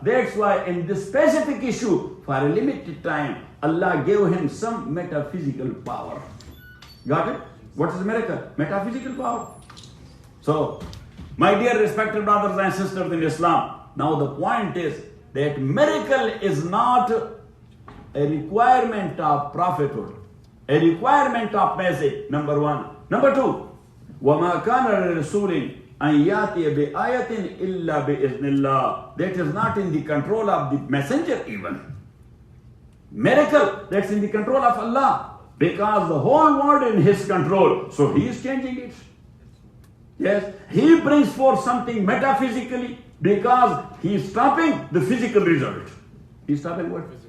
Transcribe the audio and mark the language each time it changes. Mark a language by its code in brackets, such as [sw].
[en] That's why in this specific issue, for a limited time, Allah gave him some metaphysical power. Got it? What is miracle? Metaphysical power. So, my dear respected brothers and sisters in Islam, now the point is that miracle is not a requirement of prophethood, a requirement of message, number one. Number two, [ar] وَمَا كَانَ لِرَسُولٍ أَنْ يَأْتِيَ بِآيَةٍ إِلَّا بِإِذْنِ اللَّهِ. [en] That is not in the control of the messenger even. Miracle, that's in the control of Allah. Because the whole world in his control. So he is changing it. Yes, he brings forth something metaphysically because he is stopping the physical result. He is stopping what?